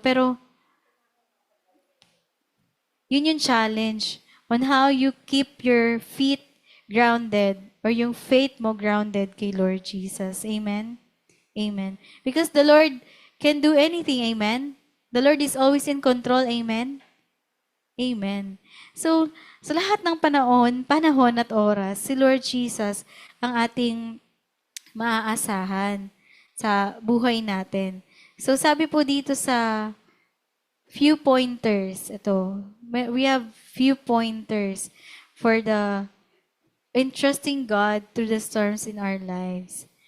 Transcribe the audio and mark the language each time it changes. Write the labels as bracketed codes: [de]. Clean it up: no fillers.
[en] Pero, yun yung challenge on how you keep your feet grounded or yung faith mo grounded kay Lord Jesus. Amen? Amen. Because the Lord can do anything. Amen? The Lord is always in control. Amen? Amen. [tl] So, sa lahat ng panahon at oras, si Lord Jesus ang ating maaasahan sa buhay natin. So, sabi po dito sa few pointers. [en] Ito, we have few pointers for the entrusting God through the storms in our lives.